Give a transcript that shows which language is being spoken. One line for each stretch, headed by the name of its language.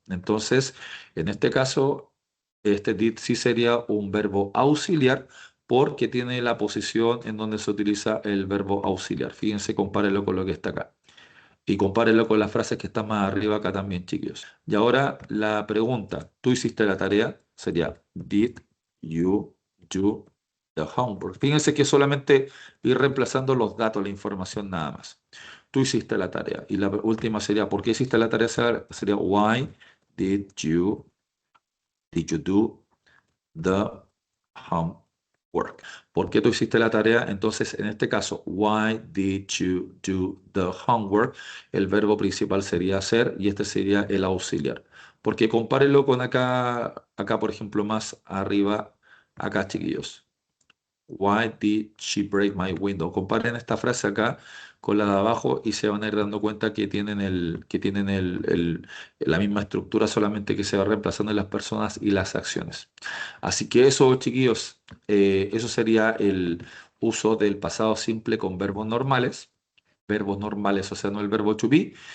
Spanish: Entonces, en este caso, este did sí sería un verbo auxiliar porque tiene la posición en donde se utiliza el verbo auxiliar. Fíjense, compárenlo con lo que está acá. Y compárenlo con las frases que están más arriba acá también, chiquillos. Y ahora la pregunta, ¿tú hiciste la tarea? Sería,
English: did you do the homework?
Spanish: Fíjense que solamente ir reemplazando los datos, la información nada más. Tú hiciste la tarea. Y la última sería, ¿por qué hiciste la tarea? Sería,
English: why did you do the homework?
Spanish: ¿Por qué tú hiciste la tarea? Entonces, en este caso,
English: why did you do the homework?
Spanish: El verbo principal sería hacer y este sería el auxiliar. Porque compárenlo con acá, por ejemplo, más arriba, acá, chiquillos.
English: Why did she break my window?
Spanish: Comparen esta frase acá con la de abajo y se van a ir dando cuenta que tienen la misma estructura, solamente que se va reemplazando en las personas y las acciones. Así que eso, chiquillos, eso sería el uso del pasado simple con verbos normales, o sea, no el verbo to be.